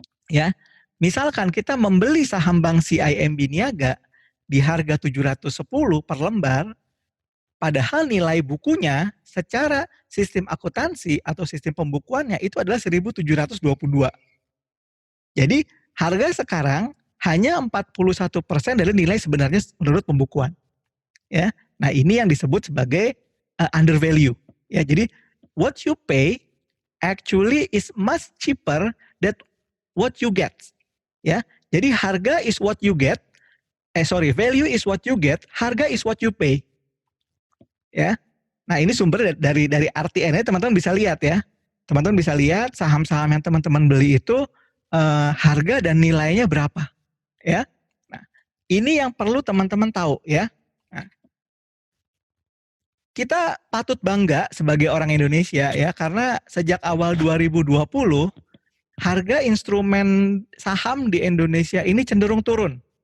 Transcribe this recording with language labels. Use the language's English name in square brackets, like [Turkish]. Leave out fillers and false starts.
[Indonesian] Ya. Misalkan kita membeli saham bank CIMB Niaga di harga 710 per lembar, padahal nilai bukunya secara sistem akuntansi atau sistem pembukuannya itu adalah 1.722. Jadi harga sekarang hanya 41% dari nilai sebenarnya menurut pembukuan. Ya. Nah, ini yang disebut sebagai under value. Ya, jadi [English] what you pay actually is much cheaper than what you get. Ya. [Indonesian] Jadi harga [English] is what you get. Value is what you get, harga is what you pay. [Indonesian] Ya. Nah, ini sumber dari RTN-nya teman-teman bisa lihat ya. Teman-teman bisa lihat saham-saham yang teman-teman beli itu harga dan nilainya berapa, ya. Nah, ini yang perlu teman-teman tahu ya. Nah, kita patut bangga sebagai orang Indonesia ya, karena sejak awal 2020 harga instrumen saham di Indonesia ini cenderung turun.